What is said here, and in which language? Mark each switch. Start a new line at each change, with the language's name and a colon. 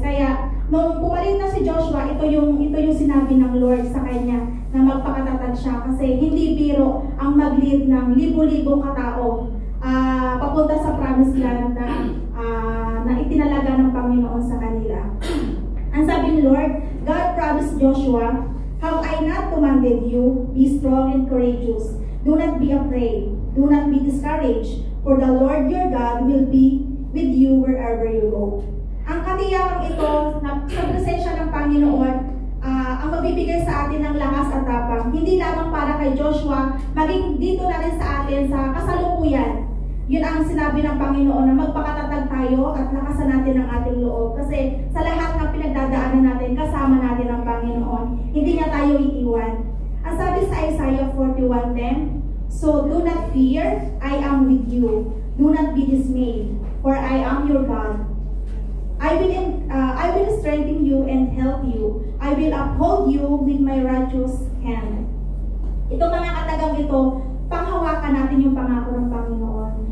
Filipino: Kaya nung pumalit na si Joshua, ito yung sinabi ng Lord sa kanya na magpakatatag siya kasi hindi biro ang mag-lead ng libo-libong katao papunta sa promised land na itinalaga ng Panginoon sa kanila. Ang sabi ni Lord,
English: God promised Joshua, "Have I not commanded you? Be strong and courageous. Do not be afraid. Do not be discouraged, for the Lord your God will be with you wherever you go."
Filipino: Ang katiyakang ito na sa presensya ng Panginoon, ang magbibigay sa atin ng lakas at tapang, hindi lamang para kay Joshua, maging dito na rin sa atin sa kasalukuyan. Yun ang sinabi ng Panginoon na magpakatatag tayo at lakasan natin ang ating loob. Kasi sa lahat ng pinagdadaanan natin, kasama natin ang Panginoon. Hindi niya tayo iiwan. Ang sabi sa
English: Isaiah 41:10, "So do not fear, I am with you. Do not be dismayed, for I am your God. I will strengthen you and help you. I will uphold you with my righteous hand."
Filipino: Ito mga katagang ito, panghawakan natin yung pangako ng Panginoon.